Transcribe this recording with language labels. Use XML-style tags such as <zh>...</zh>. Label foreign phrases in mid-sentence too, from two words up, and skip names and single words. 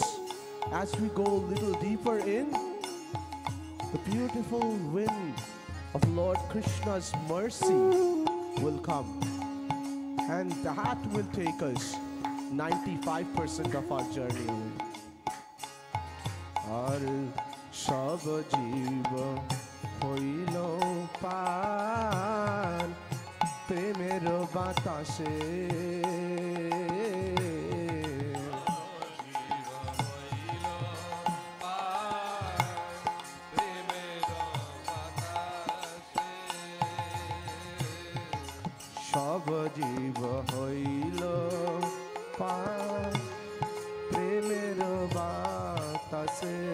<en>As we go a little deeper in, the beautiful wind of Lord Krishna's mercy will come. And that will take us 95% of our journey away.</en> <bn>আর সব জীব হইল পান প্রেমের বাতাসে. সব জীব হইল পার প্রেমের বাতাসে</bn>